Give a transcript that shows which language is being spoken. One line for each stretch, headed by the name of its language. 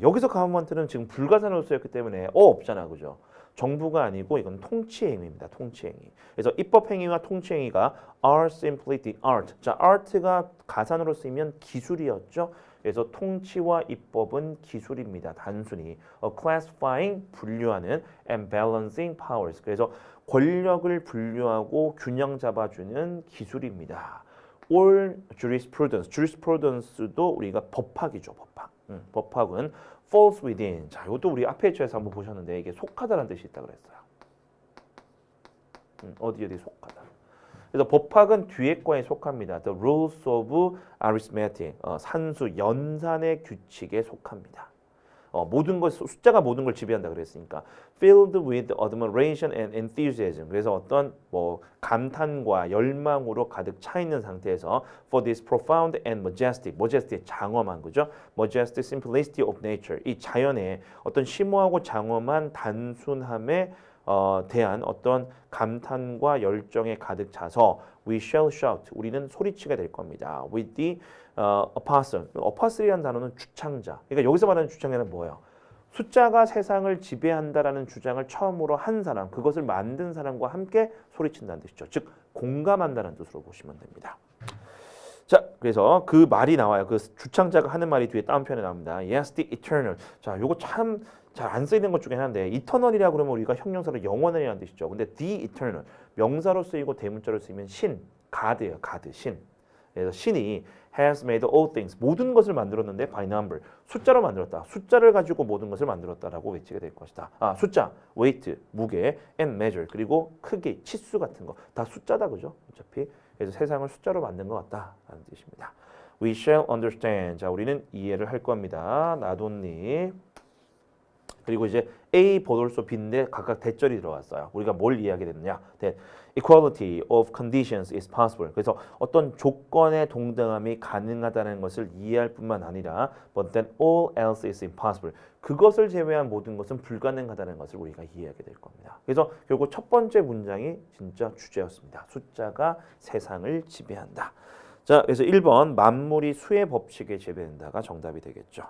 Korean: 여기서 government는 지금 불가산으로 쓰였기 때문에 없잖아, 그죠? 정부가 아니고 이건 통치 행위입니다. 통치 행위. 그래서 입법 행위와 통치 행위가
English: are simply the art.
Korean: 자, art가 가산으로 쓰이면 기술이었죠. 그래서 통치와 입법은 기술입니다.
English: 단순히 classifying
Korean: 분류하는
English: and balancing powers.
Korean: 그래서 권력을 분류하고 균형 잡아주는 기술입니다. or jurisprudence. jurisprudence도 우리가 법학이죠, 법학.
English: 법학은 falls within.
Korean: 자, 이것도 우리 앞에 에서 한번 보셨는데 이게 속하다라는 뜻이 있다 그랬어요. 어디 속하다. 그래서 법학은 뒤에 거에 속합니다.
English: The rules of arithmetic.
Korean: 산수, 연산의 규칙에 속합니다. 모든 것 숫자가 모든 걸 지배한다 그랬으니까
English: filled with admiration and enthusiasm.
Korean: 그래서 어떤 뭐 감탄과 열망으로 가득 차 있는 상태에서
English: for this profound and majestic.
Korean: majestic 장엄한 거죠.
English: majestic simplicity of nature.
Korean: 이 자연의 어떤 심오하고 장엄한 단순함에 대한 어떤 감탄과 열정에 가득 차서
English: we shall shout.
Korean: 우리는 소리치게 될 겁니다.
English: with the apostle.
Korean: apostle이라는 단어는 주창자. 그러니까 여기서 말하는 주창자는 뭐예요? 숫자가 세상을 지배한다라는 주장을 처음으로 한 사람, 그것을 만든 사람과 함께 소리친다는 뜻이죠. 즉 공감한다는 뜻으로 보시면 됩니다. 자, 그래서 그 말이 나와요. 그 주창자가 하는 말이 뒤에 다운편에 나옵니다.
English: Yes, the eternal.
Korean: 자, 요거 참 잘 안 쓰이는 것 중에 하나인데 eternal이라고 그러면 우리가 형용사로 영원이라는 뜻이죠. 근데 the eternal 명사로 쓰이고 대문자로 쓰이면 신, God예요. God, 신. 그래서 신이
English: has made all things.
Korean: 모든 것을 만들었는데
English: by number.
Korean: 숫자로 만들었다. 숫자를 가지고 모든 것을 만들었다라고 외치게 될 것이다.
English: 숫자, weight, 무게, and measure.
Korean: 그리고 크기, 치수 같은 거. 다 숫자다, 그죠? 어차피. 그래서 세상을 숫자로 만든 것 같다라는 뜻입니다.
English: We shall understand.
Korean: 자, 우리는 이해를 할 겁니다. 나돈니. 그리고 이제 A 보돌소 B인데 각각 대절이 들어왔어요. 우리가 뭘 이해하게 됐느냐?
English: That equality of conditions is possible.
Korean: 그래서 어떤 조건의 동등함이 가능하다는 것을 이해할 뿐만 아니라
English: but then all else is impossible.
Korean: 그것을 제외한 모든 것은 불가능하다는 것을 우리가 이해하게 될 겁니다. 그래서 결국 첫 번째 문장이 진짜 주제였습니다. 숫자가 세상을 지배한다. 자, 그래서 1번 만물이 수의 법칙에 지배된다가 정답이 되겠죠.